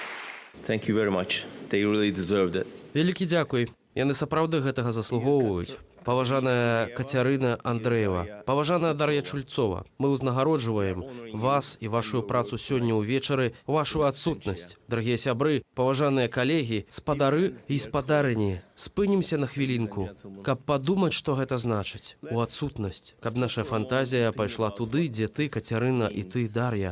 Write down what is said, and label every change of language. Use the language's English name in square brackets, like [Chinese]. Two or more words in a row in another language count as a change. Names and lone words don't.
[English] Thank you very much. They really deserved it. [Belarusian] Вялікі дзякуй. Яны сапраўды гэтага заслугоўваюць. паважаная Кацярына Андрэева, паважаная Дар'я Чульцова, мы ўзнагароджваем вас і вашу працу сёння ўвечары, вашу адсутнасць. Дарагія сябры, паважаныя калегі, спадары і спадарыні, спынімся на хвілінку, каб падумаць, што гэта значыць, у адсутнасць, каб наша фантазія пайшла туды, дзе ты, Кацярына, і ты, Дар'я.